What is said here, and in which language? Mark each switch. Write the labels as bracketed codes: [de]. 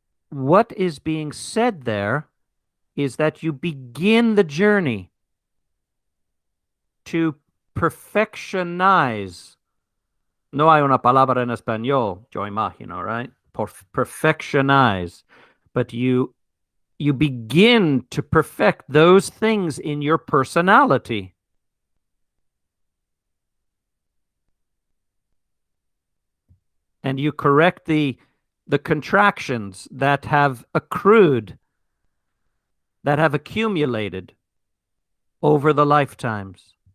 [en] What is being said there is that you begin the journey to perfectionize. [es] No hay una palabra en español, yo imagino, right? [en] Perfectionize. But you begin to perfect those things in your personality. And you correct the contractions that have accrued, that have accumulated over the lifetimes.